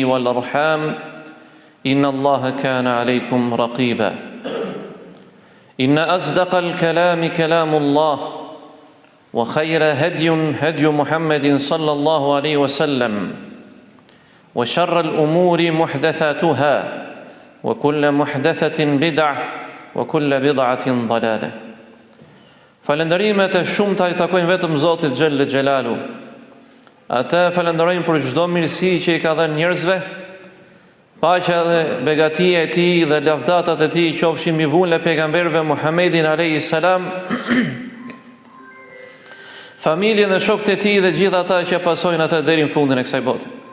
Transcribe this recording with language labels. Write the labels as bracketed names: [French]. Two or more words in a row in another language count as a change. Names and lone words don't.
[Arabic] والارحام ان الله كان عليكم رقيبا إن أصدق الكلام كلام الله وخير هدي محمد صلى الله عليه وسلم وشر الأمور محدثاتها وكل محدثة بدعة وكل بدعة ضلالة [Albanian] Falënderimet e shumta I takojnë vetëm Zotit Xhelle Xhelalu. Atë falenderojmë për çdo mirësi që I ka dhënë njerëzve. Paqja dhe begatia e tij dhe lavdatat e tij qofshin mbi vullën e pejgamberëve Muhammedin [Arabic] عليه السلام, [Albanian] familjen dhe shokët e tij dhe gjithë ata që pasojnë atë deri në fundin e kësaj bote.